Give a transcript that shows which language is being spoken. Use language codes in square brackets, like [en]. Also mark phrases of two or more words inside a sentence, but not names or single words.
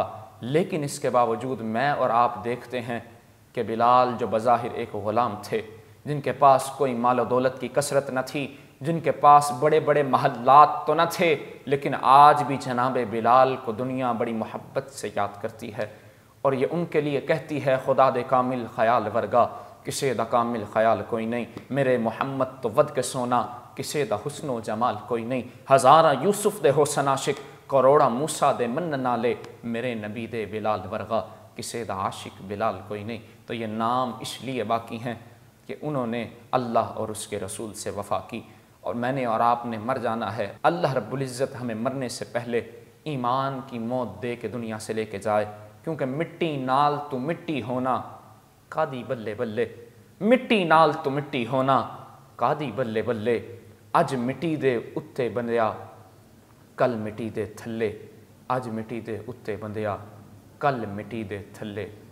[ur] لیکن اس کے باوجود میں اور آپ دیکھتے ہیں کہ بلال جو بظاہر ایک غلام تھے، جن کے پاس کوئی مال و دولت کی کثرت نہ تھی، جن کے پاس بڑے بڑے محلات تو نہ تھے، لیکن آج بھی جناب بلال کو دنیا بڑی محبت سے یاد کرتی ہے، اور یہ ان کے لیے کہتی ہے [pa] خدا دے کامل خیال ورگا کسے دا کامل خیال کوئی نہیں، میرے محمد تو ود کے سونا کسے دا حسن و جمال کوئی نہیں، ہزارہ یوسف دے حسن عاشق کروڑا موسیٰ دے من نالے، میرے نبی دے بلال ورگا کسے دا عاشق بلال کوئی نہیں۔ [ur] تو یہ نام اس لیے باقی ہیں کہ انہوں نے اللہ اور اس کے رسول سے وفا کی، اور میں نے اور آپ نے مر جانا ہے۔ اللہ رب العزت ہمیں مرنے سے پہلے ایمان کی موت دے کے دنیا سے لے کے جائے، کیونکہ [pa] مٹی نال تو مٹی ہونا کادی بلے بلے، مٹی نال تو مٹی ہونا کادی بلے بلے، اج مٹی دے اتے بندیا کل مٹی دے تھلے، اج مٹی دے اتے بندیا کل مٹی دے تھلے۔